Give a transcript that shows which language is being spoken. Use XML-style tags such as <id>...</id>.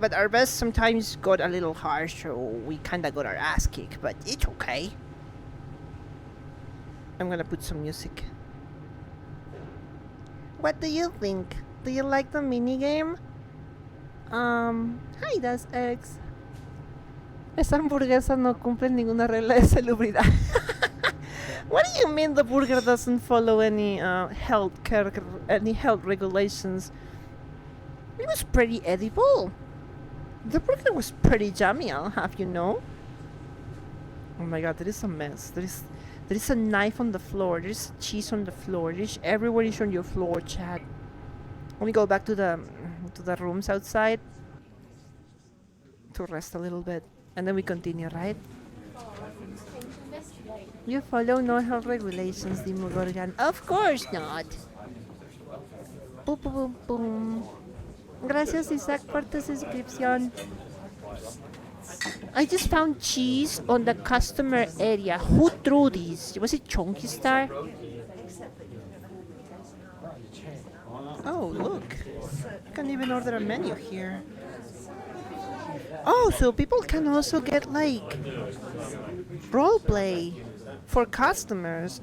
<en>But our best sometimes got a little harsh, so we kinda got our ass kicked. But it's okay. I'm gonna put some music. What do you think? Do you like the minigame? Hi, that's X.</en> <es>Esa hamburguesa no cumple ninguna regla de salubridad.</es> <en>What do you mean the burger doesn't follow any health regulations? It was pretty edible. The burger was pretty yummy, I'll have you know. Oh my god, there is a mess. There is a knife on the floor. There is cheese on the floor. There's everywhere is on your floor, chat. Let me go back to the rooms outside to rest a little bit, and then we continue, right? You follow no health regulations, Demogorgon. Of course not. Boom, boom, boom, boom.</en> <es>Gracias, Isaac, por tu suscripción.</es> <en>I just found cheese on the customer area. Who threw these? Was it Chunky Star? Oh, look. You can even order a menu here. Oh, so people can also get, like, roleplay for customers.</en>